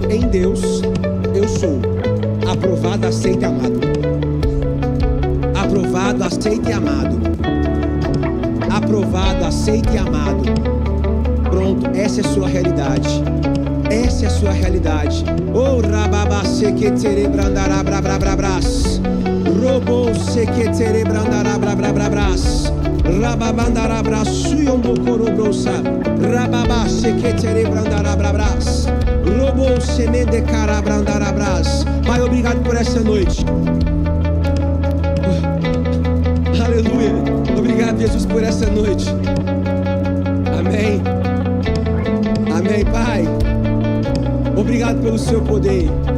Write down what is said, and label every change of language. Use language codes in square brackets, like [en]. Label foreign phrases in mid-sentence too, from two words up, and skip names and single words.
[pt] Em Deus eu sou aprovado, aceito e amado. Aprovado, aceito e amado. Aprovado, aceito e amado. Pronto, essa é a sua realidade. Essa é a sua realidade. Oh, rababa sequetere brandara brabrabras. Robo sequetere brandara brabrabras. Rababandara brasuyombo corobrosa. Rababa sequetere brandara brabras. Robo semende cara brandara bras. Pai, obrigado por essa noite. Aleluia. Obrigado, Jesus, por essa noite. Amém. Amém, Pai. Obrigado pelo seu poder.